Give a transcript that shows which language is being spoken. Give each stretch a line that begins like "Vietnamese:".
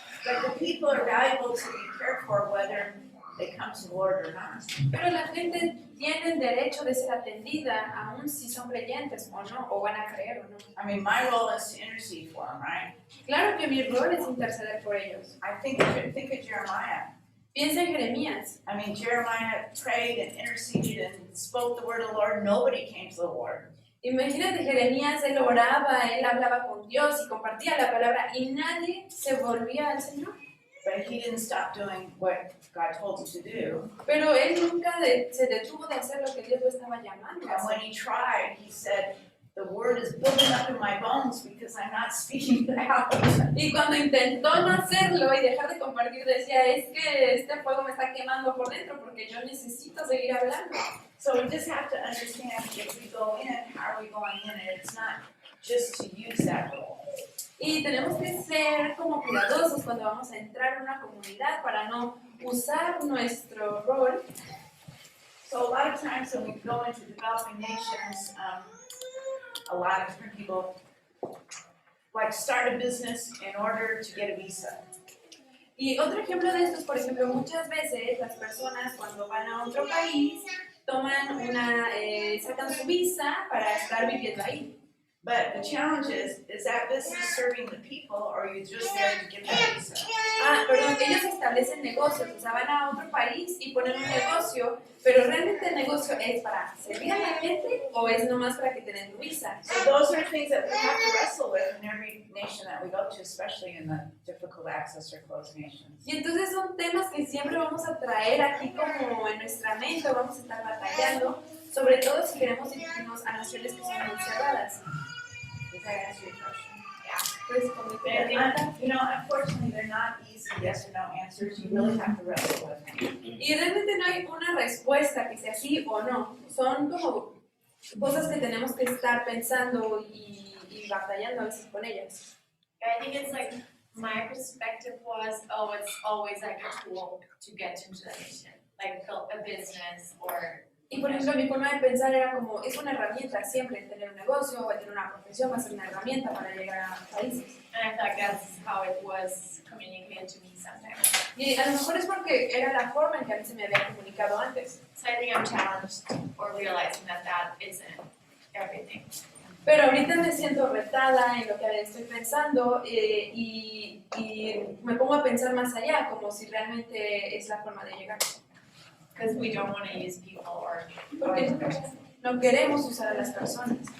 English: But the people are valuable to be cared for whether they come to the Lord or not.
Spanish: Pero la gente tiene el derecho de ser atendida, aun si son creyentes o no, o van a creer o no.
English: I mean, my role is to intercede for them, right?
Spanish: Claro que mi rol es interceder por ellos.
English: I think of Jeremiah.
Spanish: Piensa en Jeremías.
English: I mean, Jeremiah prayed and interceded and spoke the word of the Lord. Nobody came to the Lord.
Spanish: Imagínate, Jeremías, él oraba, él hablaba con Dios y compartía la palabra y nadie se volvía al Señor.
English: But he didn't stop doing what God told him to do.
Spanish: Pero él nunca se detuvo de hacer lo que Dios lo estaba llamando a
English: And when
Spanish: hacer.
English: he tried, he said, the word is building up in my bones because I'm not speaking it out.
Spanish: Y cuando intentó no hacerlo y dejar de compartir, decía, es que este fuego me está quemando por dentro porque yo necesito seguir hablando.
English: So we just have to understand if we go in, how are we going in? And it's not just to use that role.
Spanish: Y tenemos que ser como cuidadosos cuando vamos a entrar en una comunidad para no usar nuestro rol.
English: So a lot of times when we go into developing nations, a lot of different people like start a business in order to get a visa.
Spanish: Y otro ejemplo de esto es, por ejemplo, muchas veces las personas cuando van a otro país sacan su visa para estar viviendo ahí.
English: But the challenge is that business serving the people or are you just there to get that visa?
Spanish: Perdón, ellos establecen negocios, o sea, van a otro país y ponen un negocio, pero realmente el negocio es para servir a la gente o es nomás para que te den tu visa.
English: So those are things that we have to wrestle with in every nation that we go to, especially in the difficult access or closed nations.
Spanish: Y entonces son temas que siempre vamos a traer aquí como en nuestra mente, o vamos a estar batallando, sobre todo si queremos dirigirnos a naciones que son muy cerradas.
English: Does that answer your question?
Spanish: Pues, como
English: And, you know, unfortunately, they're not easy yes or no answers. You really have to wrestle with them.
Spanish: y realmente no hay una respuesta que sea sí o no. Son como cosas que tenemos que estar pensando y batallando a veces con ellas.
English: I think it's like, my perspective was, it's always like a tool to get into the nation, like a business or
Spanish: Y por ejemplo, mi forma de pensar era como, es una herramienta siempre, tener un negocio o tener una profesión va a ser una herramienta para llegar a países.
English: And I feel like that's how it was communicated to me sometimes.
Spanish: Y a lo mejor es porque era la forma en que a mí se me había comunicado antes.
English: So I think I'm challenged or realizing that that isn't everything.
Spanish: Pero ahorita me siento retada en lo que estoy pensando y me pongo a pensar más allá, como si realmente es la forma de llegar.
English: Because we don't want to use people or
Spanish: Porque no queremos usar a las personas.